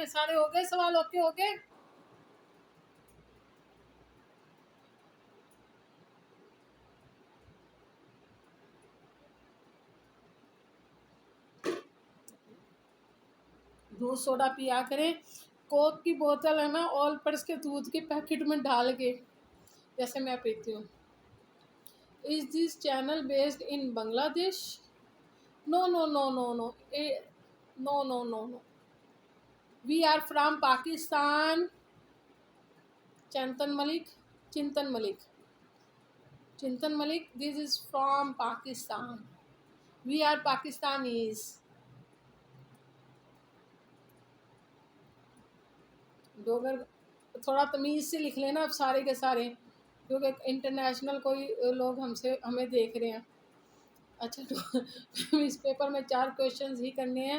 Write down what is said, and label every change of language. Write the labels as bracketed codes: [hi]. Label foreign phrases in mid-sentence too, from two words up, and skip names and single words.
[ur] سارے ہو گئے سوال؟ اوکے. دودھ سوڈا پیا کریں. کوک کی بوتل ہے نا آل پرس کے دودھ کے پیکٹ میں ڈال کے، جیسے میں پیتی ہوں. [en] is this channel based in Bangladesh? no no no no no no no no no we are from Pakistan. چنتن ملک this is from Pakistan. We are Pakistanis. [ur] ڈوگر تھوڑا تمیز سے لکھ لینا اب سارے کے سارے، کیونکہ انٹرنیشنل کوئی لوگ ہمیں دیکھ رہے ہیں. اچھا تو اس پیپر میں 4 کویشچنز ہی کرنے ہیں.